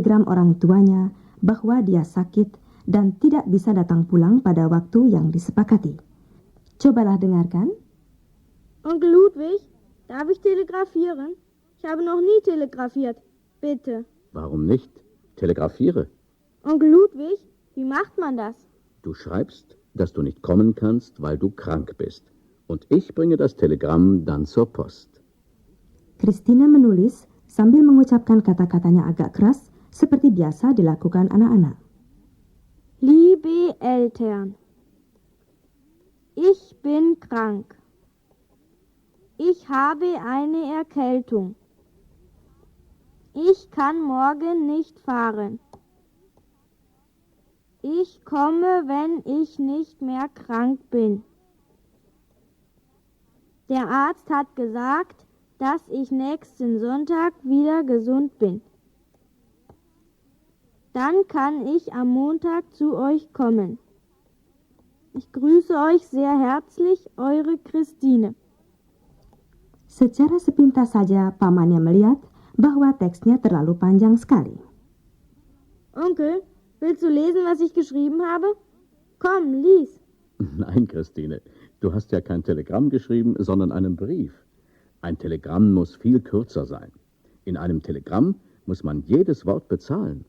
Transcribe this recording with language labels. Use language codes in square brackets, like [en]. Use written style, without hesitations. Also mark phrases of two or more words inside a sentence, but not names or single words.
[id] orang tuanya bahwa dia sakit dan tidak bisa datang pulang pada waktu yang disepakati. Cobalah dengarkan. [de] Onkel Ludwig, darf ich telegrafieren? Ich habe noch nie telegrafiert. Bitte. Warum nicht? Telegrafiere. Onkel Ludwig, wie macht man das? Du schreibst, dass du nicht kommen kannst, weil du krank bist. Und ich bringe das Telegramm dann zur Post. [id] Christina menulis sambil mengucapkan kata-katanya agak keras seperti biasa dilakukan anak-anak. [de] Liebe Eltern, ich bin krank. Ich habe eine Erkältung. Ich kann morgen nicht fahren. Ich komme, wenn ich nicht mehr krank bin. Der Arzt hat gesagt, dass ich nächsten Sonntag wieder gesund bin. Dann kann ich am Montag zu euch kommen. Ich grüße euch sehr herzlich, eure Christine. [id] Secara sepintas saja pamannya melihat bahwa teksnya terlalu panjang sekali. [de] Onkel, willst du lesen, was ich geschrieben habe? Komm, lies. Nein, Christine, du hast ja kein Telegramm geschrieben, sondern einen Brief. Ein Telegramm muss viel kürzer sein. In einem Telegramm muss man jedes Wort bezahlen.